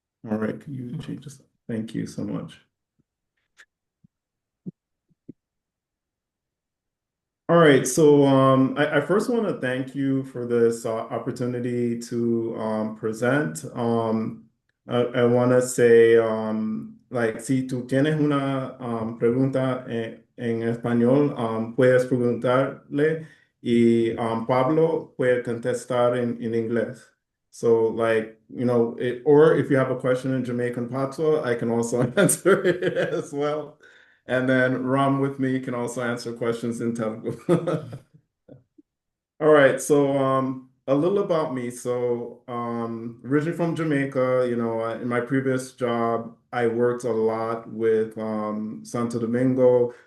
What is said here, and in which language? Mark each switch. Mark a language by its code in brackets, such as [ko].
[en] All right, can you change this? Thank you so much. All right, so I first want to thank you for this opportunity to present. I want to say, like, [es] si tú tienes una pregunta en español, puedes preguntarle y Pablo puede contestar en inglés. [en] So, like, or if you have a question in Jamaican patois, I can also answer it as well. And then Ram with me can also answer questions in Telugu. All right, so a little about me. So originally from Jamaica, in my previous job, I worked a lot with Santo Domingo.